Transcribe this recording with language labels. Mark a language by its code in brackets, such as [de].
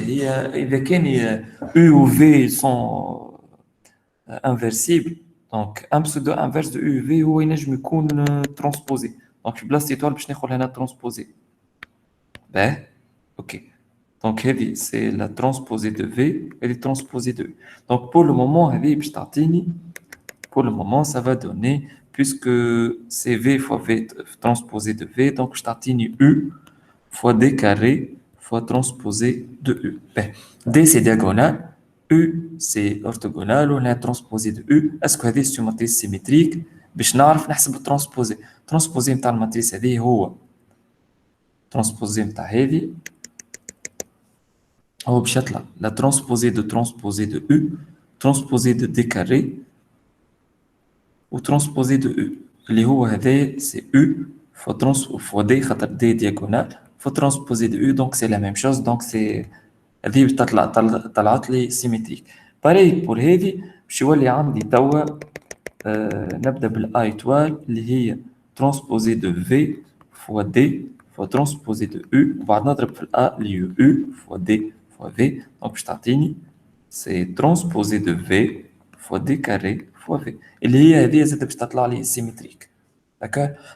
[ar] هي إذا كان [fr] U و V sont inversibles, donc un pseudo inverse de U و V [ar] هو ينجم يكون [fr] transposé. [ar] Donc في بلاصة étoile باش ناخذ هنا transposé. باه اوكي. [fr] Donc هذه c'est la transposée de V et les transposée de U. Donc pour le moment [ar] هذه باش تعطيني [fr] pour le moment ça va donner puisque c'est V fois V transposé de V, donc je t'atteins U fois D carré fois transposé de U. Ben, D c'est diagonal, U c'est orthogonal, on a transposé de U. Est-ce que c'est une matrice symétrique? [ar] باش نعرف نحسب الترانسبوزي. الترانسبوزي نتاع الماتريس هذه هو ترانسبوزي نتاع هذه هو باش يطلع لا ترانسبوزي دو U ترانسبوزي دو [fr] D carré ou transposé de U. اللي هو هذا c'est U fois D خاطر D diagonale fois transposé de U, donc c'est la même chose, donc c'est [ar] هذه طلعت لي [fr] symétrique. pareil pour هذه [ar] باش يولي عندي توا نبدا بال [fr] A étoile اللي هي transposé de V fois D fois transposé de U [ar] وبعد نضرب في ال [fr] A اللي هي U fois D fois V, donc باش تعطيني c'est transposé de V fois D carré fois V اللي هي هذه زاد باش تطلع لي symétrique. D'accord.